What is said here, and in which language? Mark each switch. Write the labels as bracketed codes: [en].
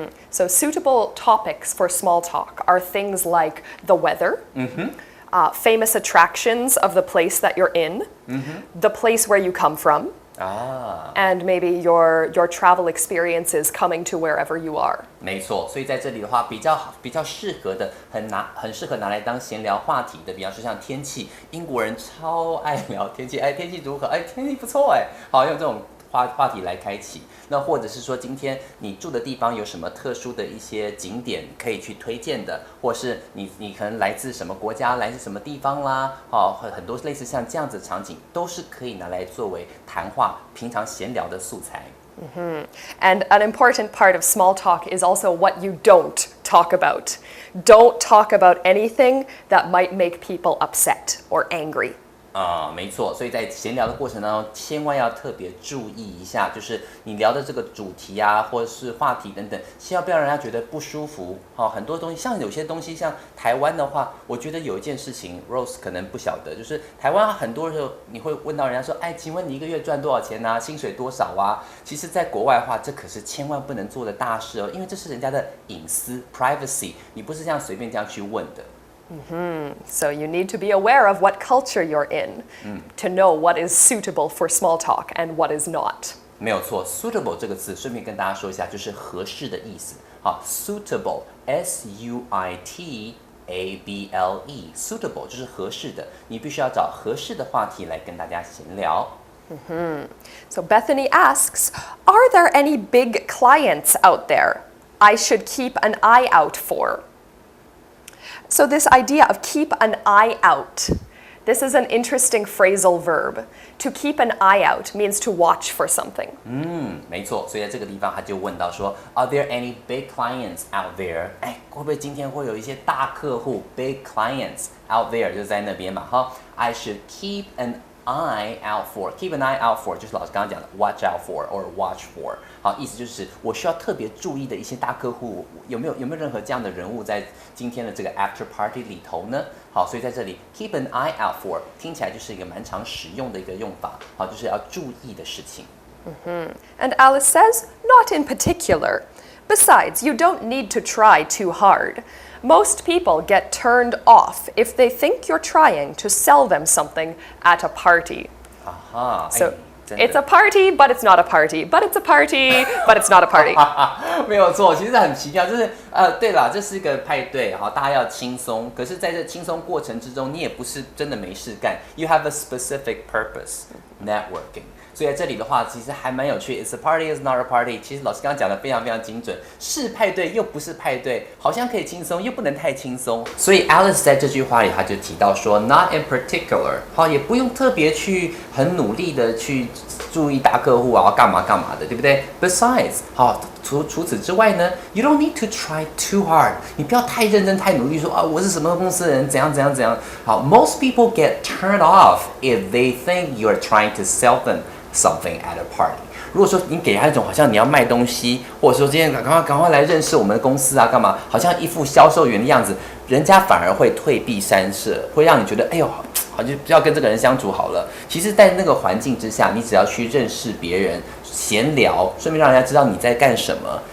[en] So suitable topics for small talk are things like the weather, famous attractions of the place that you're in, the place where you come from, and maybe your travel experiences coming to wherever you are. [zh] 没错，所以在这里的话，比较适合的，很适合拿来当闲聊话题的，比方说像天气，英国人超爱聊天气，天气如何？天气不错好，用这种话题来开启。那或者是说，今天你住的地方有什么特殊的一些景点可以去推荐的，或是你可能来自什么国家，来自什么地方啦，很多类似像这样子的场景，都是可以拿来作为谈话、平常闲聊的素材。 [en] And an important part of small talk is also what you don't talk about. Don't talk about anything that might make people upset or angry. [zh] 没错，所以在闲聊的过程当中，千万要特别注意一下，就是你聊的这个主题啊，或者是话题等等，千万不要让人家觉得不舒服。很多东西，像有些东西，像台湾的话，我觉得有一件事情 ，Rose 可能不晓得，就是台湾很多时候你会问到人家说，请问你一个月赚多少钱啊？薪水多少啊？其实，在国外的话，这可是千万不能做的大事哦，因为这是人家的隐私 （privacy），你不是这样随便这样去问的。 [en] So you need to be aware of what culture you're in to know what is suitable for small talk and what is not. [zh] 没有错 ，suitable 这个字，顺便跟大家说一下，就是合适的意思。好 ，suitable suitable 就是合适的，你必须要找合适的话题来跟大家闲聊。 [en] So Bethany asks, are there any big clients out there I should keep an eye out for? So this idea of keep an eye out, this is an interesting phrasal verb. To keep an eye out means to watch for something. [zh] 没错，所以在这个地方他就问到说 ， [en] Are there any big clients out there？ [zh] 会不会今天会有一些大客户 ， [en] big clients out there [zh] 就在那边嘛？ [en] 哈 ，I should keep an eye out for. Keep an eye out for [zh] 就是老师刚刚讲的 [en] watch out for or watch for。 [zh] 好，意思就是我需要特别注意的一些大客户，有没有任何这样的人物在今天的这个 after party 里头呢？好，所以在这里 keep an eye out for 听起来就是一个蛮常使用的一个用法。好，就是要注意的事情。 [en] And Alice says, not in particular. Besides, you don't need to try too hard. Most people get turned off if they think you're trying to sell them something at a party. So it's a party, but it's not a party. But it's a party, but it's not a party. [zh] 没有错，其实很奇妙，就是对啦，这是一个派对，好，大家要轻松。可是在这轻松过程之中，你也不是真的没事干。 [en] You have a specific purpose, networking. [zh] 所以在这里的话，其实还蛮有趣。 [en] It's a party, it's not a party. [zh] 其实老师刚刚讲的非常非常精准，是派对又不是派对，好像可以轻松，又不能太轻松。所以 Alice 在这句话里，他就提到说 ， [en] not in particular， [zh] 好，也不用特别去很努力的去注意大客户啊，干嘛干嘛的，对不对 ？Besides， 好，除此之外呢 ， [en] you don't need to try too hard， [zh] 你不要太认真、太努力说啊，我是什么公司的人，怎样。 [en] 好 ，most people get turned off if they think you're trying to sell them something at a party。 [zh] 如果说你给他一种好像你要卖东西，或者说今天赶快来认识我们的公司啊，干嘛？好像一副销售员的样子，人家反而会退避三舍，会让你觉得，哎呦，好就不要跟这个人相处好了。其实，在那个环境之下，你只要去认识别人，闲聊，顺便让人家知道你在干什么。